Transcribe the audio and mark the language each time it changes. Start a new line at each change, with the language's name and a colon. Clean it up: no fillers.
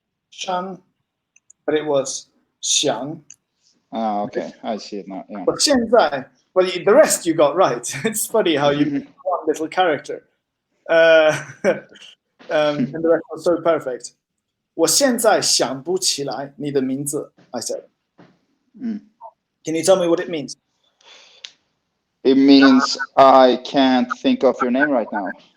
English: 山, but it was 想. Okay, I see it now. Yeah. But 现在, but the rest you got right. It's funny how you picked one little character. And the rest was so perfect.
Chinese: 我现在想不起来你的名字,
English: I said. Can you tell me what it means? It means I can't think of your name right now.